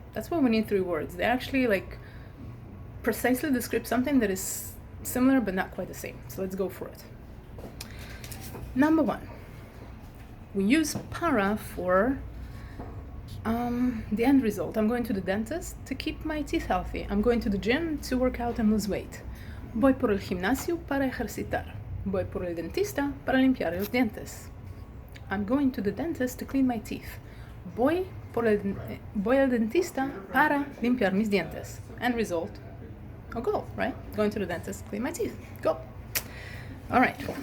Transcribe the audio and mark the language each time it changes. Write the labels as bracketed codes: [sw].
[en] That's why we need 3 words. They actually precisely describe something that is similar but not quite the same. So let's go for it. Number 1. We use para for the end result. I'm going to the dentist to keep my teeth healthy. I'm going to the gym to work out and lose weight. [es] Voy por el gimnasio para ejercitar. Voy por el dentista para limpiar los dientes. [en] I'm going to the dentist to clean my teeth. [es] Voy al dentista para limpiar mis dientes. [en] End result, a goal, right? Going to the dentist, clean my teeth. Go. All right.